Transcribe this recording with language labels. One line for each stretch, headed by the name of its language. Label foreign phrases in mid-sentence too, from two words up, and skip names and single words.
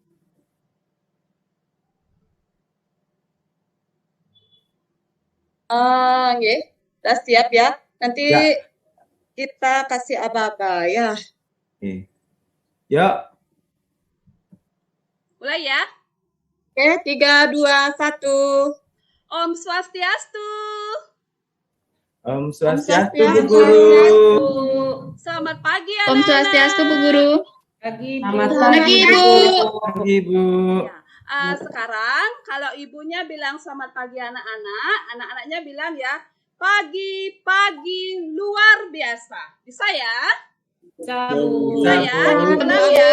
Indonesian: Nggih. Udah siap ya. Nanti Ya. kita kasih aba-aba ya. Oke. Yuk. Mulai ya. Oke, 3, 2, 1.
Balinese: Om Swastiastu. Om Swastiastu,
Indonesian: Swastiastu, Bu Guru. Selamat pagi Om anak-anak. Swastiastu, Bu Guru. Selamat pagi, Ibu. Pagi, Bu. Ya, sekarang kalau ibunya bilang selamat pagi anak-anak, anak-anaknya bilang ya, pagi luar biasa. Bisa ya? Bisa ya? Ulang ya.